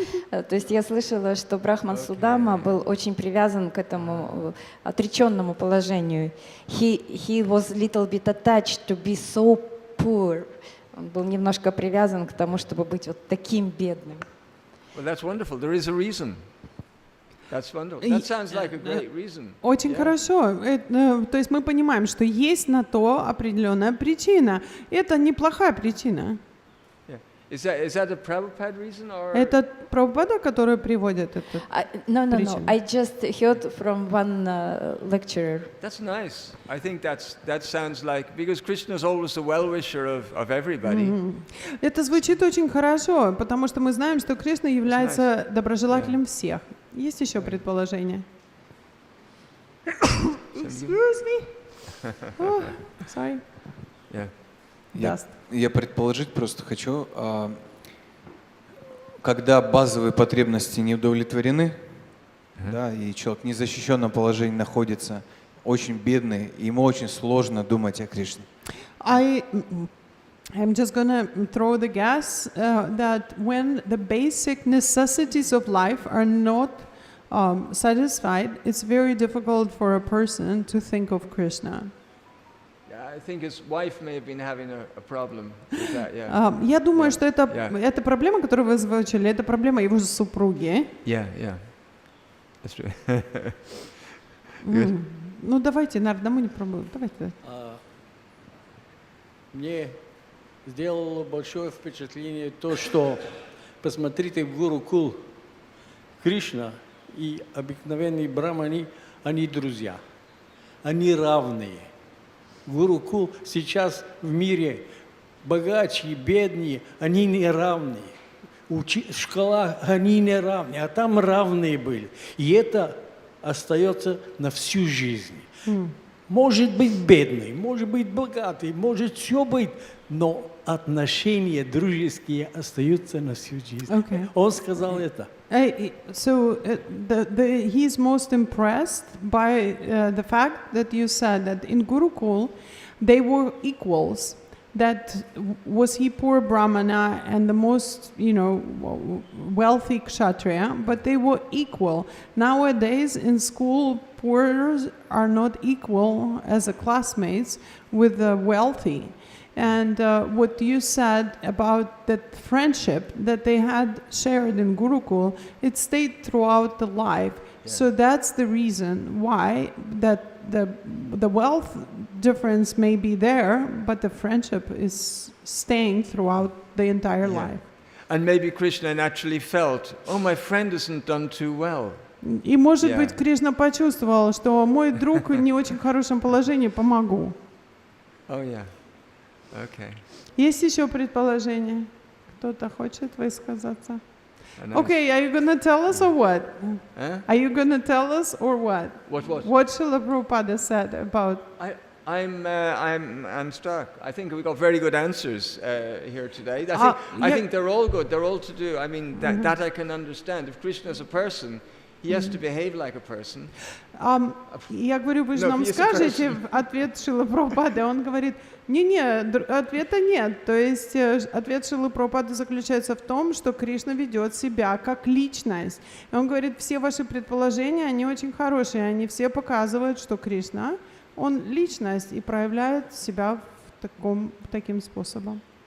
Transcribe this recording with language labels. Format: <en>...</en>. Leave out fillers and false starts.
<ru>То есть я слышала, что Брахман Судама был очень привязан к этому отреченному положению.</ru> <en>He was little bit attached to be so poor.</en> <ru>Он был немножко привязан к тому, чтобы быть вот таким бедным.</ru> <en>Well, that's wonderful. There is a reason. That's wonderful. That sounds like a great reason.</en> <ru>Очень хорошо. То есть мы понимаем, что есть на то определенная причина. Это неплохая причина.</ru> <en>Is that a Prabhupada reason or?</en> <ru>Это Прабхупада, который приводит этот?</ru> <en>No.</en> <ru>Причина.</ru> <en>I just heard from one lecturer. That's nice. I think that sounds like, because Krishna is always the well-wisher of everybody.</en> <ru>Это звучит очень хорошо, потому что мы знаем, что Кришна является доброжелателем всех. Есть еще предположение?</ru> <en>Excuse me. Oh, sorry. Yeah. Dust.</en> <ru>Я предположить просто хочу, когда базовые потребности не удовлетворены, да, и человек в незащищенном положении находится, очень бедный, и ему очень сложно думать о Кришне.</ru> <en>I'm just gonna throw the guess that when the basic necessities of life are not satisfied, it's very difficult for a person to think of Krishna. I think his wife may have been having a problem with that. Yeah.</en> <ru>Я думаю, что это проблема, которую вы озвучили, это проблема его супруги.</ru> <en>Yeah. That's true. Good.</en> <ru>Ну давайте, на одному не пробуем. Давайте. Мне сделало большое впечатление то, что посмотрите в Гурукул, Кришна и обыкновенные брамани, они друзья, они равные. Гурукул сейчас в мире богаче, беднее, они не равны. В школах они не равны, а там равные были. И это остается на всю жизнь. Может быть бедный, может быть богатый, может все быть, но отношения дружеские остаются на всю жизнь.</ru> <en>Okay.</en> <ru>Он сказал это.</ru> <en>So he's most impressed by the fact that you said that in Gurukul they were equals. That was he poor Brahmana and the most, wealthy Kshatriya, but they were equal. Nowadays in school, poor are not equal as a classmates with the wealthy. And what you said about that friendship that they had shared in Gurukul, it stayed throughout the life. Yeah. So that's the reason why that the wealth difference may be there, but the friendship is staying throughout the entire life. And maybe Krishna naturally felt, oh, my friend isn't done too well.</en> <ru>И может быть Кришна почувствовал, что мой друг не очень хорошем положении, помогу.</ru> <en>Oh yeah. Okay.</en> <ru>Есть еще предположение? Кто-то хочет высказаться?</ru> <en>Okay, are you going to tell us or what? Are you going to tell us or what? What? What Srila Prabhupada said about... I'm struck. I think we got very good answers here today. I think they're all good. They're all to do. I mean, that I can understand. If Krishna is a person, he has to behave like a person.</en> <ru>Я говорю, вы же нам скажете ответ Шрилы Прабхупады. Он говорит, ответа нет. То есть ответ Шрилы Прабхупады заключается в том, что Кришна ведет себя как личность. И он говорит, все ваши предположения, они очень хорошие. Они все показывают, что Кришна, он личность и проявляет себя таким способом.</ru>